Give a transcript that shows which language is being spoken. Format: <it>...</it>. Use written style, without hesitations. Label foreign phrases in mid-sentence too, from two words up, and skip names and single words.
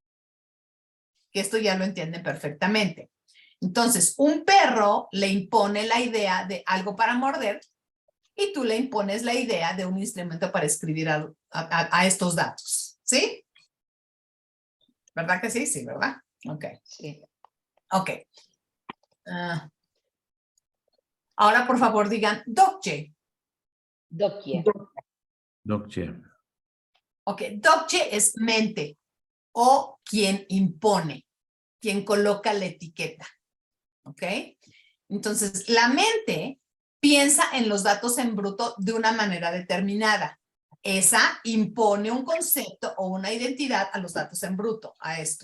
<es>Que esto ya lo entienden perfectamente. Entonces, un perro le impone la idea de algo para morder y tú le impones la idea de un instrumento para escribir a estos datos. ¿Sí? ¿Verdad que sí? Sí, ¿verdad? Ok. Sí. Ok. Ahora, por favor, digan dokje. Dokje. Dokje. Ok. Dokje es mente o quien impone, quien coloca la etiqueta. ¿Ok? Entonces, la mente piensa en los datos en bruto de una manera determinada. Esa impone un concepto o una identidad a los datos en bruto, a esto.</es>